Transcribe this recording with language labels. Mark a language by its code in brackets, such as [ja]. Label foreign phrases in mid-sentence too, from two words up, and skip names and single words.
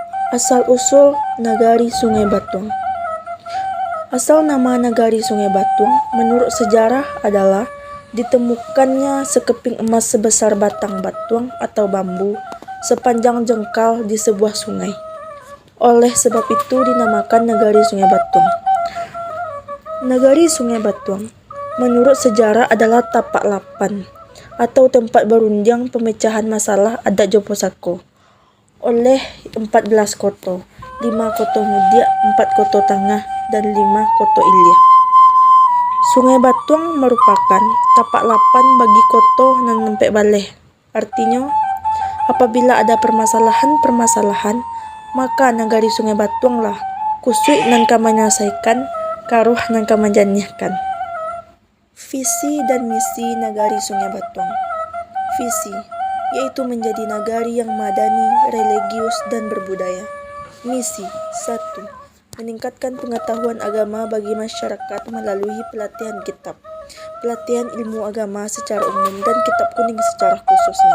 [id] Asal-usul Nagari Sungai Batuang. Asal nama Nagari Sungai Batuang menurut sejarah adalah ditemukannya sekeping emas sebesar batang batuang atau bambu sepanjang jengkal di sebuah sungai. Oleh sebab itu dinamakan Nagari Sungai Batuang. Nagari Sungai Batuang menurut sejarah adalah tapak lapan atau tempat berunding pemecahan masalah adat Jopo Sako oleh 14 koto, 5 koto Mudia, 4 koto Tangah, dan 5 koto Ilia. Sungai Batuang merupakan tapak lapan bagi [min] koto nan nempek baleh. [id] Artinya, apabila ada permasalahan, maka Nagari Sungai Batuang lah [min] kusui nan menyelesaikan, karuh nan menjaniahkan. [id] Visi dan misi Nagari Sungai Batuang. Visi yaitu menjadi nagari yang madani, religius, dan berbudaya. Misi 1. Meningkatkan pengetahuan agama bagi masyarakat melalui pelatihan kitab, pelatihan ilmu agama secara umum, dan kitab kuning secara khususnya.